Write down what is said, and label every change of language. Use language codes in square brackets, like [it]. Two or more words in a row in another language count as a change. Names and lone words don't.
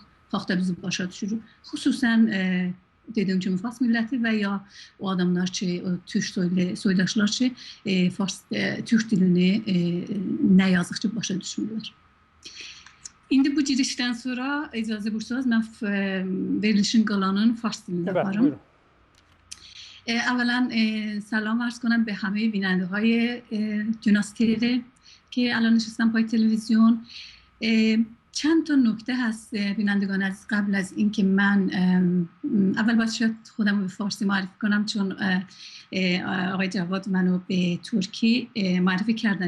[az] Xalq da bizi başa düşürük. Xüsusən dediyim kimi fars milləti və ya o adamlar ki, türk soydaşlar ki, türk dilini nə yazıq ki, başa düşmürlər. İndi bu girişdən sonra icazə buyursanız mən verilişin qalanını fars dilində yaparım. [fa] اولا سلام عرض کنم به همه بیننده های جوناس تیوی که الان نشستن پای تلویزیون. چند تا نکته هست بینندگان از قبل از اینکه من اول باید شاید خودم رو به فارسی معرفی کنم، چون آقای جواد منو به ترکی معرفی کردن.